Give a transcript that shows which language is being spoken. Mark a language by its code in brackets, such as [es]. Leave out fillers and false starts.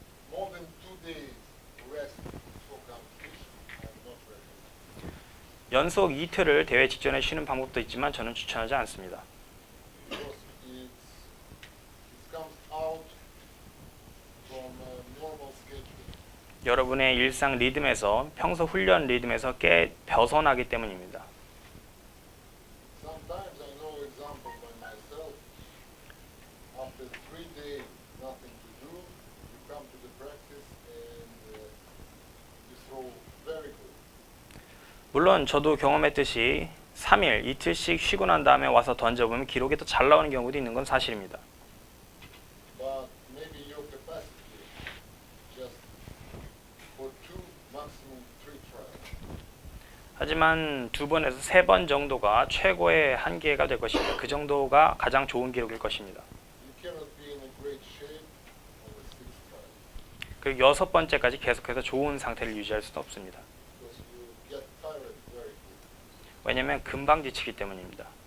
[en] More than 2 days rest before competition, I'm not recommending. [ko] 연속 이틀을 대회 직전에 쉬는 방법도 있지만 저는 추천하지 않습니다. [en] Because it comes out from a normal schedule. [ko] 여러분의 일상 리듬에서 평소 훈련 리듬에서 꽤 벗어나기 때문입니다. [en] Sometimes I know example by myself. After 3 days, nothing to do, you come to the practice and you throw very good. [ko] 물론 저도 경험했듯이 3일, 이틀씩 쉬고 난 다음에 와서 던져보면 기록이 더 잘 나오는 경우도 있는 건 사실입니다. [en] But maybe your capacity just for 2, maximum 3 trials. [ko] 하지만 2번에서 3번 정도가 최고의 한계가 될 것입니다. 그 정도가 가장 좋은 기록일 것입니다. [en] You cannot be in a great shape on the 6th trial [ko] 그리고 6번째까지 계속해서 좋은 상태를 유지할 수는 없습니다. [en] because you get tired very quickly. [ko] 왜냐하면 금방 지치기 때문입니다.